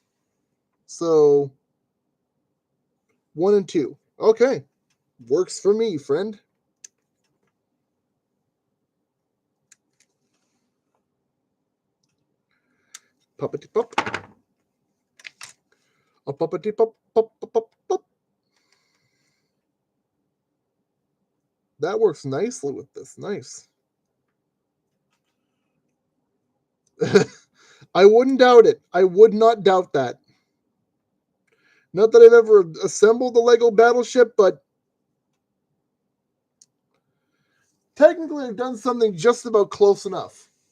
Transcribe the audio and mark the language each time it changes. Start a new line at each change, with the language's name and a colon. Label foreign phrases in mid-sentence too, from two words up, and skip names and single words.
English: So 1 and 2. Okay. Works for me, friend. Puppety pop. A puppety pop, pop, pop, pop, pop. That works nicely with this. Nice. I wouldn't doubt it. I would not doubt that. Not that I've ever assembled the Lego Battleship, but technically I've done something just about close enough.